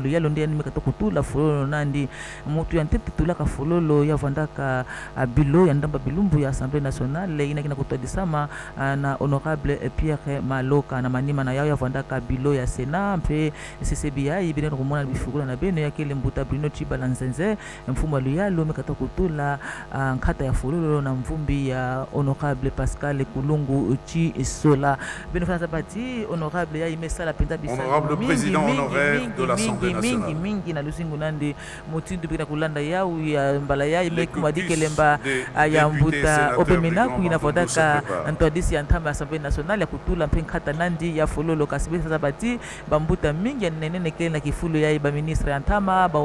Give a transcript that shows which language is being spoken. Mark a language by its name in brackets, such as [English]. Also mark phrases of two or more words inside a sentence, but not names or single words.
[Kituba (Democratic Republic of Congo)] lo yalo ndiye nimekata kutula fololo nandi mutu ya ntete tulaka fololo ya vandaka bilo ya ndamba bilumbu ya Assemblée nationale ina kina kutadisama na honorable Pierre Maloka na manima na yao vandaka bilo ya Sénat mpe CCBI ibine kumona bifukula na beno ya kile mbuta Bruno Chibalanzenze mfumo luyalo mekata kutula nkata ya fololo na mvumbi ya honorable Pascal Kulungu Tshisola beno fana sabati honorable ya imesala penda bisa [French] honorable président honoraire de l'Assemblée nationale [Kituba (Democratic Republic of Congo)] mingi na lusingu nandi mutindu bina kulanda yao ya mbala ya imeku madikelemba ya mbuta obemena kuina vodaka ntwadisi ya ntama Assemblée nationale ya kutula mpe nkata nandi ya fololo kasi be sasa bati bambuta mingi ya nenene kele na kifulu ya ba ministre ya ntama ba